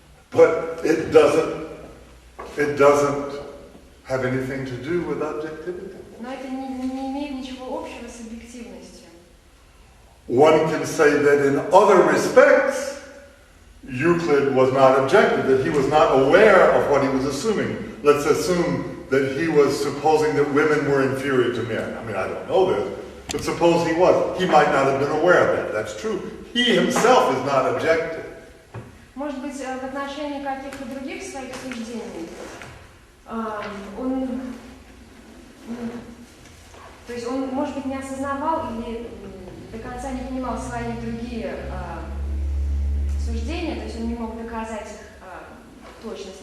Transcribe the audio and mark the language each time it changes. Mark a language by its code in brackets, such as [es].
[en] But it doesn't have anything to do with objectivity. [ru] Но это не имеет ничего общего с объективностью. [en] One can say that in other respects, Euclid was not objective, that he was not aware of what he was assuming. Let's assume that he was supposing that women were inferior to men. I mean, I don't know this, but suppose he was. He might not have been aware of that. That's true. He himself is not objective. [ru] Может быть, в отношении каких-то других своих суждений он, может быть, не осознавал или до конца не понимал свои другие суждения, то есть он не мог доказать их точность.